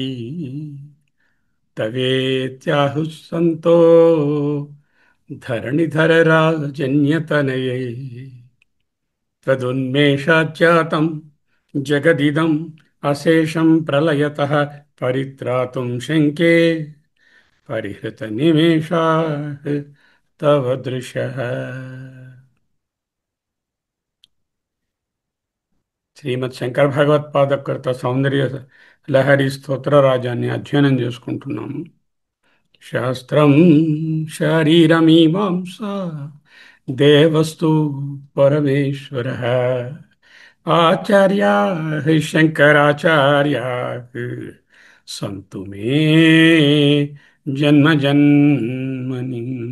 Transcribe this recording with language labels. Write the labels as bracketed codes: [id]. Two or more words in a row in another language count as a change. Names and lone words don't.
[sa] तवेत्याहुः सन्तो धरणिधरराजन्यतनये तदुन्मेषाज्जातं जगदिदम् अशेषं प्रलयतः परित्रातुं शङ्के परिहृतनिमेषाः तव दृशः. [te] శ్రీమద్ శంకర భగవత్పాదకృత సౌందర్య లహరి స్తోత్రరాజాన్ని అధ్యయనం చేసుకుంటున్నాము. [sa] శాస్త్రం శారీరమీమాంస దేవస్తు పరమేశ్వర ఆచార్యా శంకరాచార్యా సంతు మే జన్మ జన్మని.